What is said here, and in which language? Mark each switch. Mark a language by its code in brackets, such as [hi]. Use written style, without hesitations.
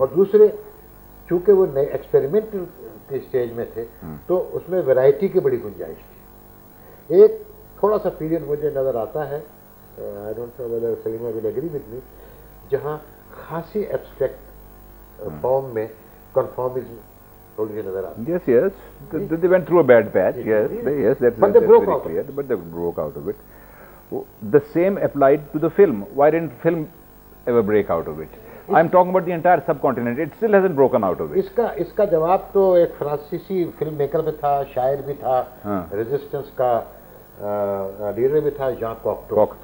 [hi] और दूसरे, चूंकि वो नए एक्सपेरिमेंटल के स्टेज में थे तो उसमें वैरायटी की बड़ी गुंजाइश थी। एक थोड़ा सा पीरियड मुझे नज़र आता है, [en] I don't know whether Salima will agree with me, [hi] जहाँ खासी एब्स्ट्रैक्ट फॉर्म में कन्फॉर्मिज्म थोड़ी सी नजर आती है। [en] Yes, they went through a bad patch. Yes, that's But they broke very out. clear. But they broke out of it. The same applied to the film. Why didn't film ever break out of it? I'm talking about the entire subcontinent. It still hasn't broken out of it. [hi] इसका जवाब तो एक फ्रांसीसी film maker में था, शायर भी था, रेजिस्टेंस का लीडर भी था, जॉन कॉक्टो।